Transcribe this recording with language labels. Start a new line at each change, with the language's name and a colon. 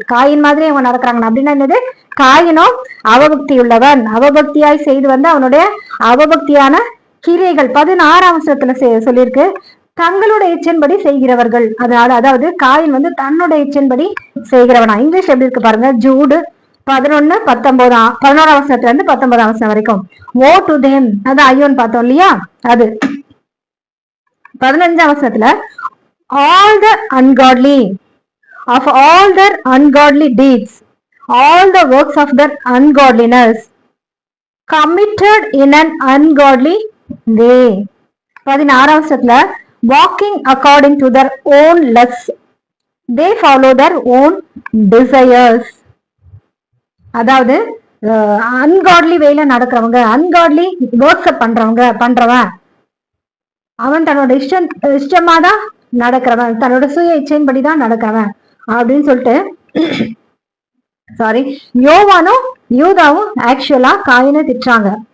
Tamil: Coin மாதிரி அவங்க நடக்கிறாங்க அப்படின்னா என்னது? காயினும் அவபக்தி உள்ளவன், அவபக்தியாய் செய்து வந்த அவனுடைய அவபக்தியான கிரியைகள். 16ஆம் வசனத்துல சொல்லியிருக்கு, தங்களுடைய இச்சன்படி செய்கிறவர்கள். அதனால அதாவது காயின் வந்து தன்னுடைய இச்சன்படி செய்கிறவனா. இங்கிலீஷ் எப்படி இருக்கு பாருங்க. ஜூடு 11:19, 11ஆம் வசனத்துல இருந்து 19ஆம் வசனம் வரைக்கும்.
English: woe to them,
Tamil: அது ஐயோன்னு பார்த்தோம் இல்லையா? அது 15ஆம் வசனத்துல,
English: all the ungodly, of all their ungodly deeds, all the works of their ungodliness committed in an ungodly way.
Tamil: 16ஆம் வசனத்துல,
English: walking according to their own lusts, they follow their own desires.
Tamil: அதாவது ungodly வேல நடக்கிறவங்க, ungodly works பண்றவன் அவன் தன்னோட இஷ்டமாதான் நடக்கிறவன், தன்னோட சுய இச்சையின்படிதான் நடக்கிறவன் அப்படின்னு சொல்லிட்டு யோவானும் யூதாவும் ஆக்சுவலா காயினை திட்டுறாங்க.